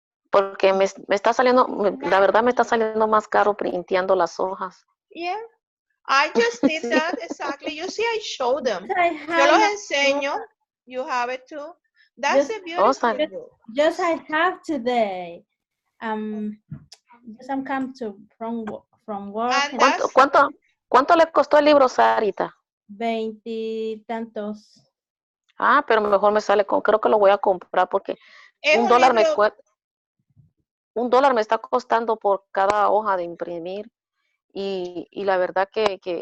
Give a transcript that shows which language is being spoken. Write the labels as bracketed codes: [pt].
[es] Porque me está saliendo, la verdad me está saliendo más caro printeando las hojas. [en] Yeah, I just did that exactly. You see, I show them. [es] Yo los enseño. [en] You have it too. That's a beautiful book. Just I have today. Just I'm come to from work. [es] ¿Cuánto le costó el libro, Sarita? 20 y tantos. Ah, pero mejor me sale creo que lo voy a comprar porque $1 me cuesta. $1 me está costando por cada hoja de imprimir y la verdad que